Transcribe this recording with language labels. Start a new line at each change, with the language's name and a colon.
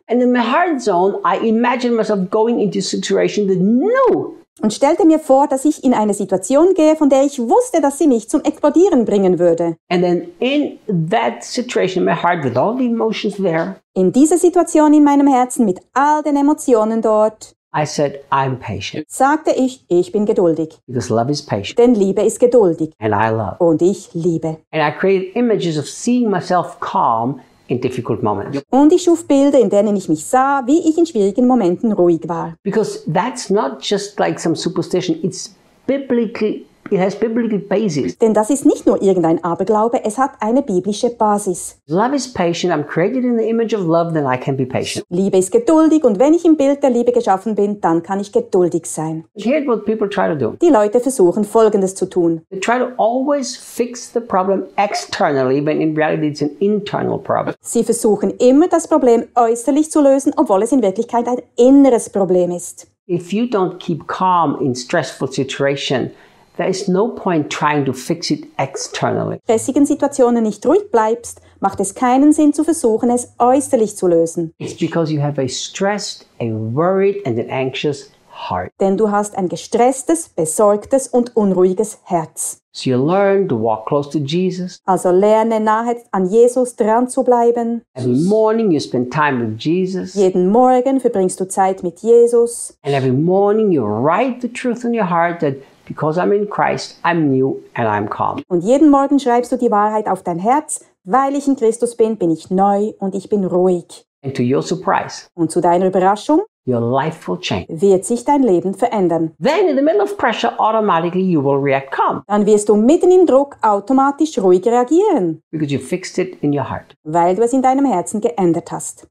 English: And in my heart zone, I imagined myself going into a situation that no.
German: Und stellte mir vor, dass ich in eine Situation gehe, von der ich wusste, dass sie mich zum Explodieren bringen würde.
English: And then in that situation, my heart with all the emotions there.
German: In dieser Situation in meinem Herzen mit all den Emotionen dort.
English: I said, I'm patient.
German: Sagte ich, ich bin geduldig.
English: Because love is patient.
German: Denn Liebe ist geduldig.
English: And I love.
German: Und ich liebe.
English: And I created images of seeing myself calm in difficult moments.
German: Und ich schuf Bilder, in denen ich mich sah, wie ich in schwierigen Momenten ruhig war.
English: Because that's not just like some superstition, it's biblically It has biblical basis.
German: Denn das ist nicht nur irgendein Aberglaube, es hat eine biblische Basis.
English: Love is patient. I'm created in the image of love, then I can be patient.
German: Liebe ist geduldig und wenn ich im Bild der Liebe geschaffen bin, dann kann ich geduldig sein.
English: Here's what people try to do.
German: Die Leute versuchen Folgendes zu tun.
English: They try to always fix the problem externally, but in reality it's an internal problem.
German: Sie versuchen immer das Problem äußerlich zu lösen, obwohl es in Wirklichkeit ein inneres Problem ist.
English: If you don't keep calm in stressful situation, there is no point trying to fix it externally.
German: Wenn du in stressigen Situationen nicht ruhig bleibst, macht es keinen Sinn zu versuchen, es äußerlich zu lösen.
English: It's because you have a stressed, a worried and an anxious heart.
German: Denn du hast ein gestresstes, besorgtes und unruhiges Herz.
English: So you learn to walk close to Jesus.
German: Also lerne nahe an Jesus dran zu bleiben.
English: Every morning you spend time with Jesus.
German: Jeden Morgen verbringst du Zeit mit Jesus.
English: And every morning you write the truth in your heart that because I'm in Christ, I'm new and I'm calm.
German: Und jeden Morgen schreibst du die Wahrheit auf dein Herz, weil ich in Christus bin, bin ich neu und ich bin ruhig.
English: And to your surprise,
German: und zu deiner Überraschung,
English: your life will change.
German: Wird sich dein Leben verändern.
English: Then in the middle of pressure, automatically you will react calm.
German: Dann wirst du mitten im Druck automatisch ruhig reagieren.
English: Because you fixed it in your heart.
German: Weil du es in deinem Herzen geändert hast.